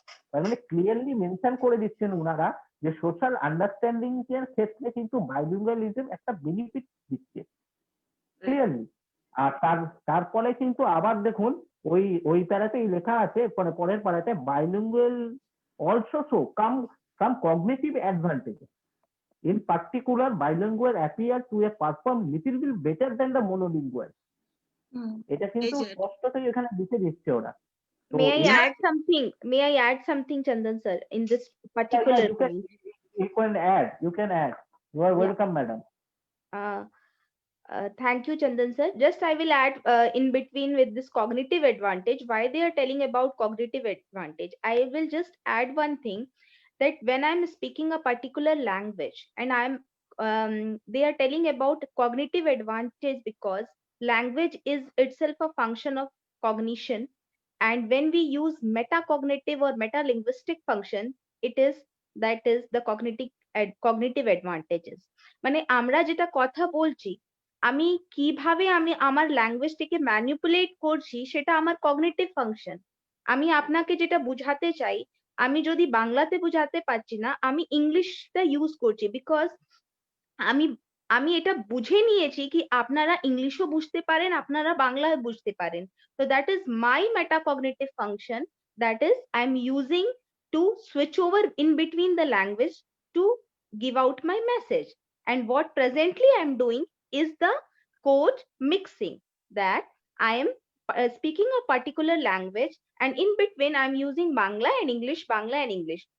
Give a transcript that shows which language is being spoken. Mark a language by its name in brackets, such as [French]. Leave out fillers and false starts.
[Bangla] তার মানে clearly mention করে দিচ্ছেন ওনারা যে সোশ্যাল আন্ডারস্ট্যান্ডিং এর ক্ষেত্রে কিন্তু বাইলিঙ্গুয়ালিজম একটা বেনিফিট দিচ্ছে ক্লিয়ারলি। আর তারপরে কিন্তু আবার দেখুন ওই প্যারাতেই লেখা আছে, মানে পরের প্যারাতে, [English] bilingual also show some cognitive advantages. In particular, bilingual appear to a perform little bit better than the monolingual. [Bangla] এটা কিন্তু স্পষ্টতই এখানে লিখে দিচ্ছে ওরা। তো [English] May I add something? May I add something, Chandan sir, in this particular point? You can add. You are welcome, madam. Thank you, Chandan sir. Just I will add in between with this cognitive advantage, why they are telling about cognitive advantage. I will just add one thing, that when I'm speaking a particular language and they are telling about cognitive advantage because language is itself a function of cognition. And when we use metacognitive or metalinguistic function, that is the cognitive advantages. [Bangla] মানে আমরা যেটা কথা বলছি, আমি কিভাবে আমি আমার ল্যাঙ্গুয়েজটাকে manipulate করছি, সেটা আমার কগনিটিভ ফাংশন। আমি আপনাকে যেটা বুঝাতে চাই, আমি যদি বাংলাতে বুঝাতে পারছি না, আমি ইংলিশটা ইউজ করছি, বিকজ আমি আমি এটা বুঝে নিয়েছি কি আপনারা ইংলিশও বুঝতে পারেন, আপনারা বাংলা বুঝতে পারেন। [English] So that is my metacognitive function, that is I'm using to switch over in between the language to give out my message. And what presently I'm doing is the code mixing, that I am speaking a particular language and in between I'm using Bangla and English, Bangla and English.